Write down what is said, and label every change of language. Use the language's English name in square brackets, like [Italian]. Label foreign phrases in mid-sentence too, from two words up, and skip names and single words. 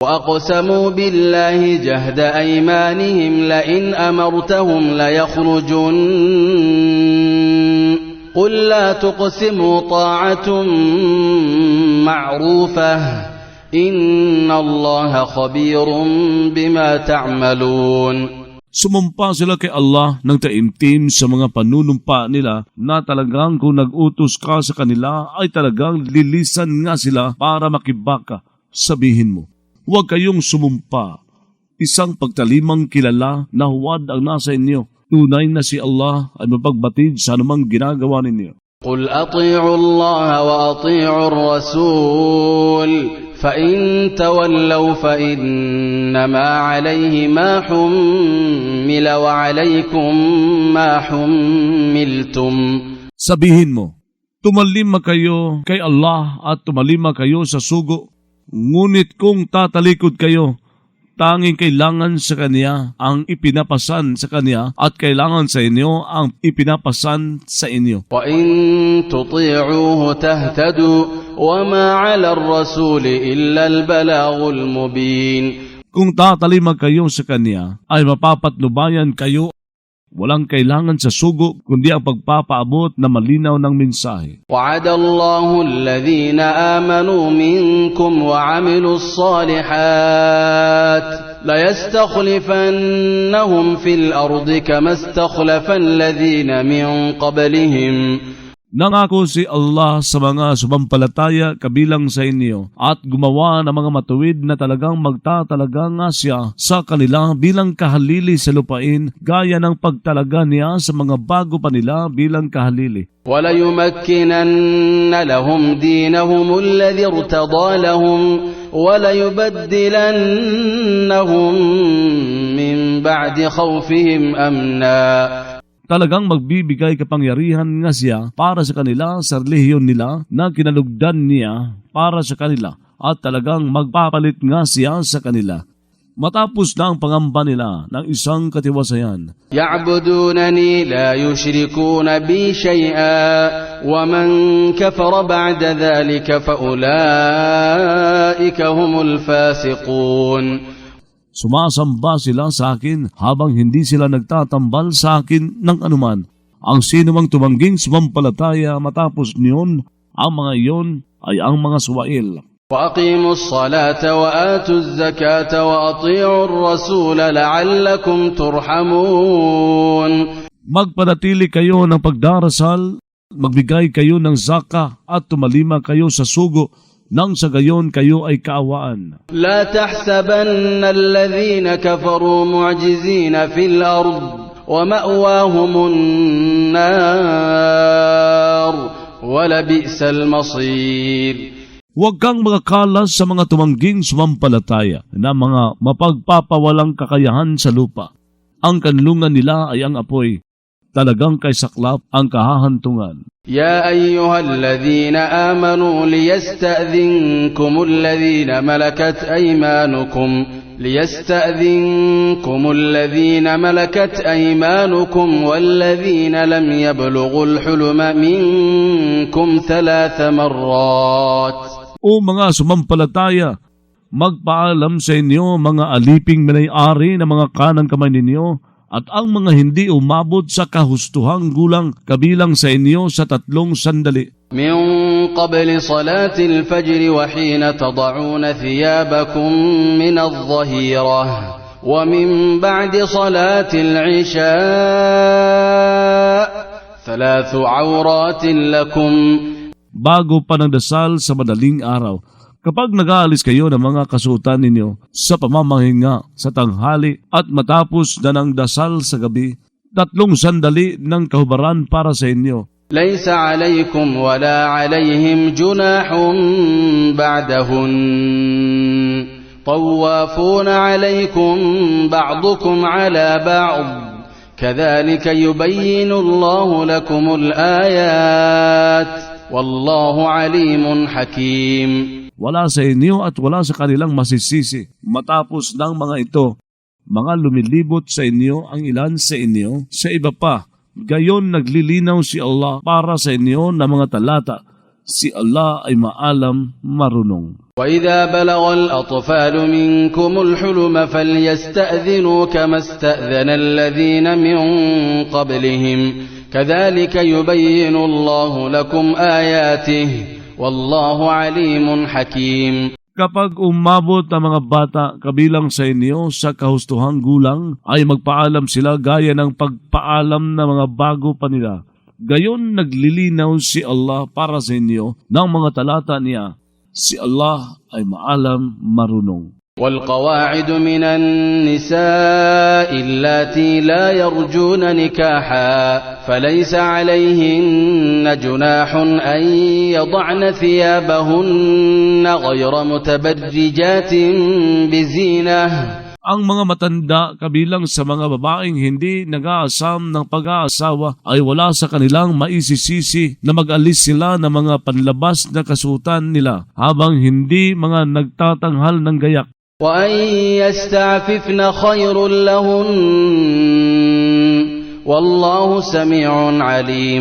[Arabic] وأقسموا بالله جهد أيمانهم لئن أمرتهم ليخرجن قل لا تقسموا طاعة معروفة إن الله خبير بما تعملون. [Filipino] Sumumpa sila kay Allah ng taimtim sa mga panunumpa nila na talagang kung nag-utos ka sa kanila ay talagang lilisan nga sila para makibaka. Sabihin mo, huwag kayong sumumpa. Isang pagtalimang kilala na huwad ang nasa inyo. Tunay na si Allah ay mapagbatid sa anumang ginagawa ninyo. [Arabic] قل أطيعوا الله وأطيعوا الرسول فإن تولوا فإنما عليه ما حمل وعليكم ما حملتم. [Filipino] Sabihin mo, tumalima kayo kay Allah at tumalima kayo sa sugo. Ngunit kung tatalikod kayo, tanging kailangan sa Kanya ang ipinapasan sa Kanya at kailangan sa inyo ang ipinapasan sa inyo. [Arabic] وَإِن تُطِيعُوهُ تَهْتَدُوا وَمَا عَلَى الرَّسُولِ إِلَّا الْبَلَاغُ الْمُبِينُ. [Filipino] Kung tatalima kayo sa Kanya, ay mapapatnubayan kayo. Walang kailangan sa sugo, kundi ang pagpapaabot na malinaw ng mensahe. [Arabic] وَعَدَ اللَّهُ الَّذِينَ آمَنُوا مِنكُمْ وَعَمِلُوا الصَّالِحَاتِ لَيَسْتَخْلِفَنَّهُمْ فِي الْأَرْضِ كَمَا اسْتَخْلَفَ الَّذِينَ مِن قَبْلِهِمْ. [Filipino] Nangako si Allah sa mga sumampalataya kabilang sa inyo at gumawa ng mga matuwid na talagang magtatalaga nga siya sa kanila bilang kahalili sa lupain gaya ng pagtalaga niya sa mga bago pa nila bilang kahalili. [Arabic] وَلَيُمَكِّنَنَّ لَهُمْ دِينَهُمُ الَّذِي ارْتَضَىٰ لَهُمْ وَلَيُبَدِّلَنَّهُمْ مِنْ بَعْدِ خَوْفِهِمْ أَمْنًا. [Filipino] Talagang magbibigay kapangyarihan nga siya para sa kanila sa relihiyon nila na kinalugdan niya para sa kanila at talagang magpapalit nga siya sa kanila. Matapos na ang pangamba nila ng isang katiwasayan. [Arabic] يَعْبُدُونَنِي لَا يُشْرِكُونَ بِي شَيْئًا وَمَنْ كَفَرَ بَعْدَ ذَلِكَ فَأُولَئِكَ هُمُ الْفَاسِقُونَ. [Filipino] Sumasamba sila sa akin habang hindi sila nagtatambal sa akin ng anuman. Ang sino mang tumangging sumampalataya matapos niyon, ang mga iyon ay ang mga suwail. [Arabic] وَأَقِيمُوا الصَّلَاةَ وَآتُوا الزَّكَاةَ وَأَطِيعُوا الرَّسُولَ لَعَلَّكُمْ تُرْحَمُونَ. [Filipino] Magpanatili kayo ng pagdarasal, magbigay kayo ng zaka at tumalima kayo sa sugo, nang sa gayon kayo ay kaawaan. [Arabic] لا تحسبن الذين كفروا معجزين في الأرض ومأواهم النار ولبئس المصير. [Filipino] Huwag kang makakalas sa mga tumangging sumampalataya na mga mapagpapawalang kakayahan sa lupa. Ang kanlungan nila ay ang apoy. Talagang kay saklap ang kahahantungan. [Arabic] يا أيها الذين آمنوا ليستأذنكم الذين ملكت أيمانكم والذين لم يبلغوا الحلم منكم 3 مرات. [Filipino] O mga sumampalataya, magpaalam sa inyo mga aliping may-ari na mga kanang kamay ninyo at ang mga hindi umabot sa kahustuhang gulang kabilang sa inyo sa 3 sandali. [Arabic] من قبل صلاة الفجر وحين تضعون ثيابكم من الظهيرة ومن بعد صلاة العشاء 3 عورات لكم. [Filipino] Bago pa ng dasal sa madaling araw, kapag nag-aalis kayo ng mga kasuotan ninyo sa pamamahinga sa tanghali at matapos na ng dasal sa gabi, 3 sandali ng kahubaran para sa inyo. [Arabic] ليس عليكم ولا عليهم جناح بعدهن طوافون عليكم بعضكم على بعض كذلك يبين الله لكم الآيات والله عليم حكيم. [Filipino] Wala sa inyo at wala sa kanilang masisisi. Matapos ng mga ito, mga lumilibot sa inyo ang ilan sa inyo sa iba pa. Gayon naglilinaw si Allah para sa inyo na mga talata. Si Allah ay maalam, marunong. [Arabic] وإذا بلغ الأطفال منكم الحلم فليستأذنوا كما استأذن الذين من قبلهم كذلك يبين الله لكم آياته والله عليم حكيم. [Filipino] Kapag umabot ang mga bata kabilang sa inyo sa kahustuhang gulang, ay magpaalam sila gaya ng pagpaalam ng mga bago pa nila. Gayon naglilinaw si Allah para sa inyo ng mga talata niya. Si Allah ay maalam, marunong. [Arabic] والقواعد من النساء اللاتي لا يرجون نكاحا فليس عليهن جناح أن يضعن ثيابهن غير متبرجات بزينة. [Filipino] Ang mga matanda kabilang sa mga babaeng hindi nag-aasam ng pag-aasawa ay wala sa kanilang maisisisi na mag-alis sila ng mga panlabas na kasuotan nila habang hindi mga nagtatanghal ng gayak. [Arabic] وأن يستعففن خير لهن والله سميع عليم.